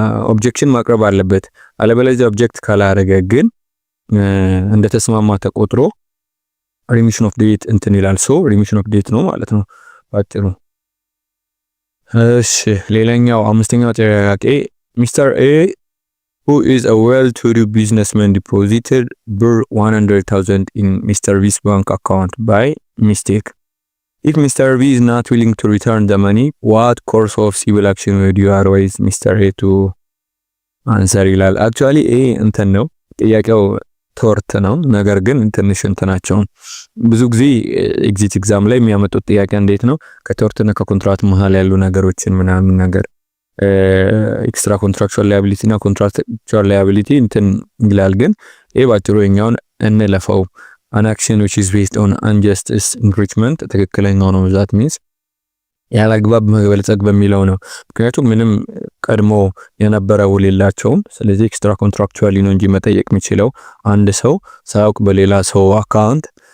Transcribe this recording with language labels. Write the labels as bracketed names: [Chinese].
[Amharic] ኦብጀክሽን ማቅረብ አለበት። አለበለዚያ ኦብጀክት ካላደረገ ግን እንደተስማማ ተቆጥሮ ሪሚሽን ኦፍ ዴት እንትን ይላል። ሪሚሽን ኦፍ ዴት ነው ማለት ነው ባጭሩ። እሺ ሌላኛው አምስተኛው ጥያቄ ሚስተር ኤ [English] who is a well-to-do businessman deposited 100,000 in Mr. B's bank account by mistake. If Mr. B is not willing to return the money, what course of civil action would you advise Mr. A to answer [Amharic] ይላል። actually A እንትን ነው ጥያቄው ቶርት ነው። ነገር ግን ትንሽ እንትናቸው ብዙ ጊዜ ኤግዚት ኤግዛም ላይ የሚያመጡት ጥያቄ እንዴት ነው ከቶርትና ከኮንትራት መሃል ያሉ ነገሮችን ምናምን ነገር ኤክስትራ ኮንትራክቹዋል ላያቢሊቲ እና ኮንትራክቹዋል ላያቢሊቲ እንትን ይላል። ግን ይሄ ባጭሩ የኛውን እንለፈው። [English] an action which is based on injustice enrichment [Amharic] ትክክለኛው ነው። ዛት ሚንስ ያላግባብ መበልጸግ በሚለው ነው። ምክንያቱም ምንም ቀድሞ የነበረ ውል የላቸውም። ስለዚህ ኤክስትራ ኮንትራክቹዋሊ ነው እንጂ መጠየቅ የሚችለው አንድ ሰው ሳያውቅ በሌላ ሰው አካውንት